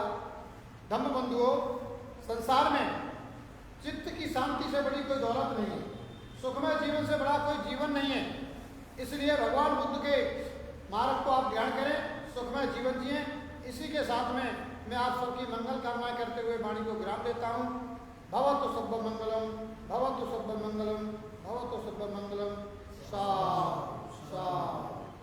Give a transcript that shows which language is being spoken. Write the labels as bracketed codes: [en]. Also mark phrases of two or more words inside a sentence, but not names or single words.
[hi] धम्म बंधुओं, संसार में चित्त की शांति से बड़ी कोई दौलत नहीं है, सुखमय जीवन से बड़ा कोई जीवन नहीं है। इसलिए भगवान बुद्ध के मार्ग को आप ग्रहण करें, सुखमय जीवन जिए। इसी के साथ में मैं आप सबकी मंगल कामनाएं करते हुए वाणी को विराम देता हूँ। [pi] भवतु सब्ब मंगलम, भवतु सब्ब मंगलम, भवतु सब्ब मंगलम। सा